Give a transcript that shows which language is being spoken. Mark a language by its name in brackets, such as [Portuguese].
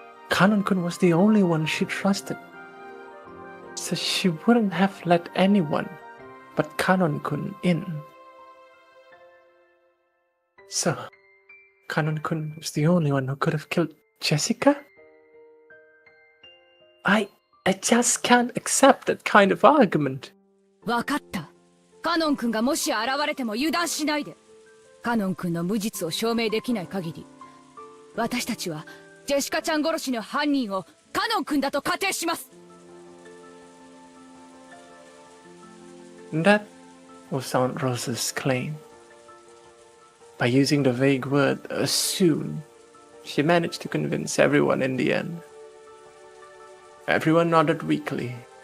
[English] Kanon-kun was the only one she trusted. So she wouldn't have let anyone but Kanon-kun in. So, Kanon-kun was the only one who could have killed Jessica? I just can't accept that kind of argument. [Japanese] わかった。カノン君がもし現れても油断しないで。カノン君の無実を証明できない限り、私たちはジェシカちゃん殺しの犯人をカノン君だと仮定します。 [English] That was Aunt Rosa's claim. By using the vague word assume, she managed to convince everyone in the end. Everyone nodded weakly.